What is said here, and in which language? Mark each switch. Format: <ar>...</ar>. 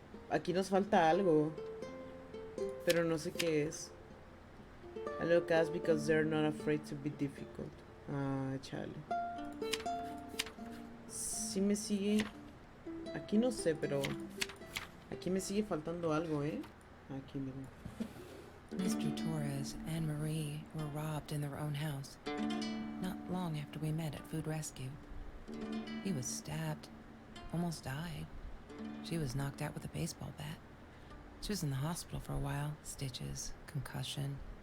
<es>Aquí nos falta algo. Pero no sé qué es.</es> <en>I look us because they're not afraid to be difficult.</en> <es>Ah, chale. Sí me sigue. Aquí no sé, pero aquí me sigue faltando algo, ¿eh? Aquí, miren.</es> <en>Mr. Torres and Marie were robbed in their own house. Not long after we met at Food Rescue. He was stabbed, almost died. She was knocked out with a baseball bat. She was in the hospital for a while, stitches, concussion.</en>